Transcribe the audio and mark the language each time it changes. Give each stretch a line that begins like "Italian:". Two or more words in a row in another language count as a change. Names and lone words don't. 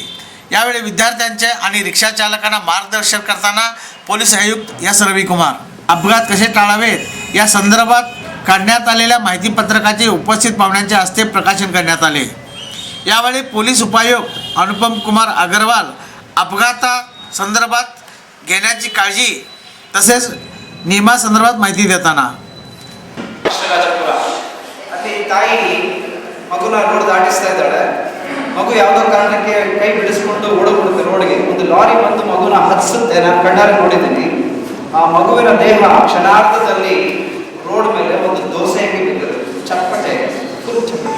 Marathi: यावेळी विद्यार्थ्यांचे आणि रिक्षा चालकांना मार्गदर्शन करताना पोलीस आयुक्त एस रविकुमार अपघात कसे टाळावेत या संदर्भात काढण्यात आलेल्या माहिती पत्रकाचे उपस्थित पाहुण्यांच्या हस्ते प्रकाशन करण्यात आले। यावेळी पोलीस उपायुक्त अनुपम कुमार अग्रवाल अपघातासंदर्भात घेण्याची काळजी तसेच नियमासंदर्भात माहिती देताना
Kannada: ತಾಯಿ ಮಗುನ ರೋಡ್ ದಾಟಿಸ್ತಾ ಇದ್ದಾಳೆ। ಮಗು ಯಾವುದೋ ಕಾರಣಕ್ಕೆ ಕೈ ಬಿಡಿಸ್ಕೊಂಡು ಓಡೋಗ್ಬಿಡುತ್ತೆ ರೋಡ್ಗೆ। ಒಂದು ಲಾರಿ ಬಂದು ಮಗುನ ಹತ್ತಿಸುತ್ತೆ, ನಾನು ಕಣ್ಣಾರೆ ನೋಡಿದ್ದೀನಿ। ಆ ಮಗುವಿನ ದೇಹ ಕ್ಷಣಾರ್ಧದಲ್ಲಿ ರೋಡ್ ಮೇಲೆ ಒಂದು ದೋಸೆಯಾಗಿ ಬಿದ್ದಿದೆ, ಚಪ್ಪಟೆ, ಫುಲ್ ಚಪ್ಪಟೆ।